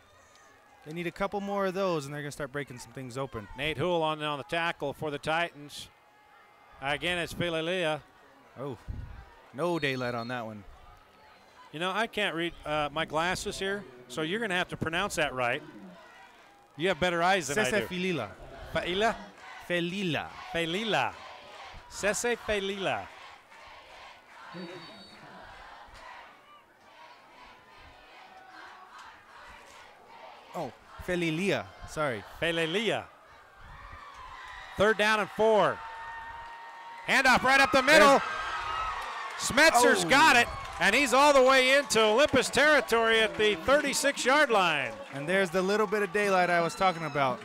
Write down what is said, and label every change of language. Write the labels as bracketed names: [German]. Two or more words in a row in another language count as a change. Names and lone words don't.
[English] They need a couple more of those, and they're going to start breaking some things open. Nate Hool on the tackle for the Titans. Again, it's Falilia. Oh, no daylight on that one. You know, I can't read my glasses here, so you're going to have to pronounce that right. You have better eyes than I do. Felila. Felila? Felila. Felila. Sese Felila. Oh, Felilia. Sorry. Felilia. 3rd down and 4. Handoff right up the middle. Smetzer's got it, and he's all the way into Olympus territory at the 36-yard line. And there's the little bit of daylight I was talking about.